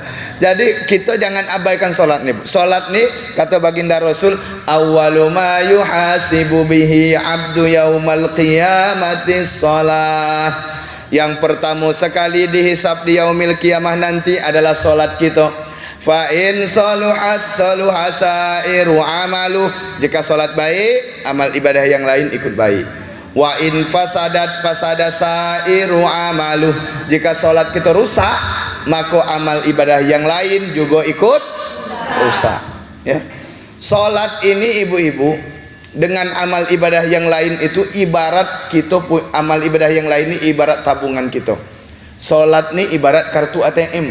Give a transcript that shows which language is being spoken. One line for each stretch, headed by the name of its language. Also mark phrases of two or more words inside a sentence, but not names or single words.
Indonesian: Jadi kita jangan abaikan solat nih. Solat nih kata baginda Rasul,
Arabic: أول ما يحاسب به العبد يوم القيامة الصلاة.
Indonesian: Yang pertama sekali dihisab di
Arabic: يوم القيامة
Indonesian: nanti adalah solat kita.
Arabic: فإن صلحت صلح سائر العمل.
Indonesian: Jika solat baik, amal ibadah yang lain ikut baik.
Arabic: وإن فسدت فسد سائر العمل.
Indonesian: Jika solat kita rusak, maka amal ibadah yang lain juga ikut rusak, ya. Solat ini ibu-ibu dengan amal ibadah yang lain itu ibarat kita, amal ibadah yang lain ini ibarat tabungan kita. Solat ini ibarat kartu ATM.